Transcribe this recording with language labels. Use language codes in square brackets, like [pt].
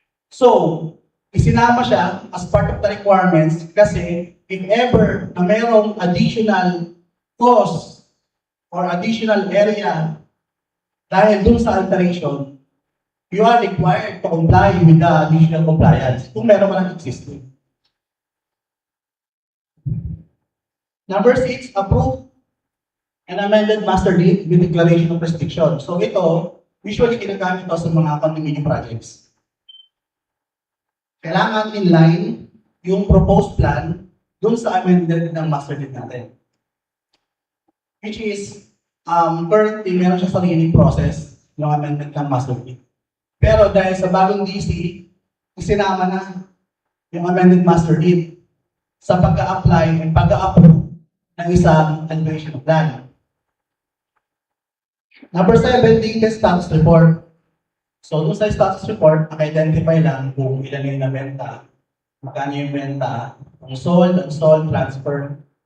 [en] So, [tl] isinama siya [en] as part of the requirements kasi if ever na mayroong additional cost or additional area [tl] dahil dun sa [en] alteration, you are required to comply with the additional compliance [tl] kung meron man [en] existing. Number 6, approve an amended master deed with declaration of restriction. [tl] So ito, usually ginagamit ito sa mga condominium projects. Kailangan in line yung proposed plan dun sa amended ng master deed natin. Which is, currently meron siya sariling process yung amendment ng master deed. Pero dahil sa bagong DC, isinama na yung amended master deed sa pagka-apply and pagka-approve ng isang elevation plan. [en] Number 7, latest status report. [tl] So, doon sa status report, naka-identify lang kung ilan yung nabenta, magkano yung benta, kung sold, unsold, transfer.